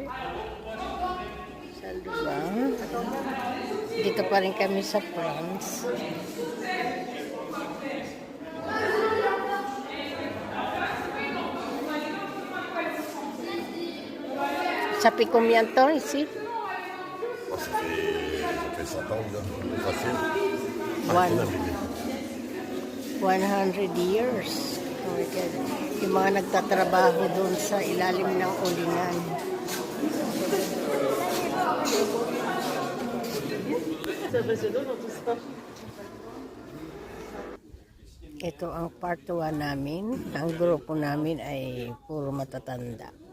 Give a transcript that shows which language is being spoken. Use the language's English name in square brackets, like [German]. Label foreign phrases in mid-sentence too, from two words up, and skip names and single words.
[Filipino] Saldo ba? Dito pa rin kami sa France. Sa Picum yan to, isi? [French] Oh, ça fait 100 ans, là. Facile. [English] 100 years. Oh my God. [Filipino] Yung mga nagtatrabaho doon sa ilalim ng ulingan. Ito ang part 1 namin. Ang grupo namin ay puro matatanda.